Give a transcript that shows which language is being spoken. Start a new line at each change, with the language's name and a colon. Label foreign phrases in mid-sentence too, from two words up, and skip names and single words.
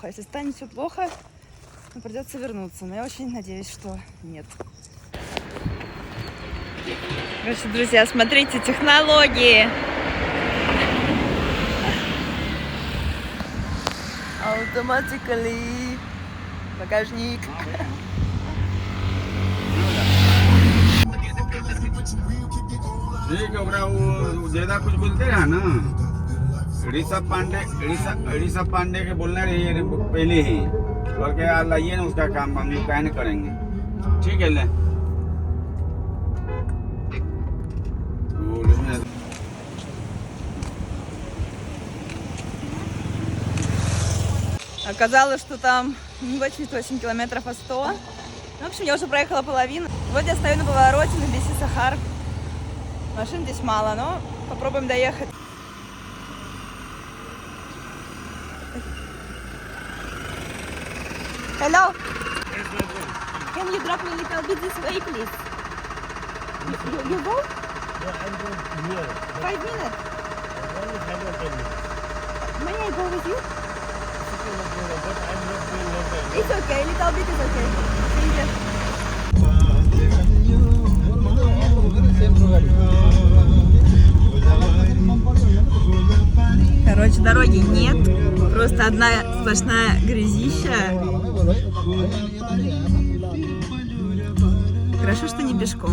Russian: Если станет все плохо, придется вернуться, но я очень надеюсь, что нет. Короче, друзья, смотрите, технологии. Automatically. Багажник.
Bhojpuri: ठीक है ओकरा वो ज्यादा कुछ बोलते रहा ना ऋषभ पांडे के बोलना रही पहले ही और क्या लाइए ना उसका काम हम लोग क्या नहीं करेंगे ठीक है ले
Russian: Оказалось, что там не 88 километров, а 100. В общем, я уже проехала половину. Вот я стою на повороте на Бесисахар. Машин здесь мало, но попробуем доехать.
English: Hello. Can you drop me a little bit this way, please? You go? No, I'm going here. 5 minutes. Only 5 or 10 minutes. May I go with you? But I'm not doing no time. It's okay, little bit is okay. Thank you.
Russian: Короче, дороги нет, просто одна сплошная грязища. Хорошо, что не пешком.